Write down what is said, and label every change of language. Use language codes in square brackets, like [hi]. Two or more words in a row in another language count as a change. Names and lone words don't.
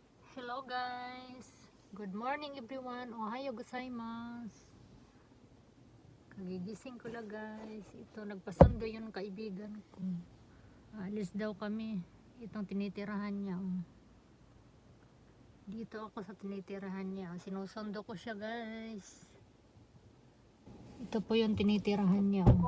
[en] Hello guys! Good morning everyone! [ja] おはようございます! [tl] Kagigising ko lang guys. Ito, nagpasundo yung kaibigan ko. Alis daw kami. Itong tinitirahan niya. Dito ako sa tinitirahan niya. Sinusundo ko siya guys. Ito po yung tinitirahan niya.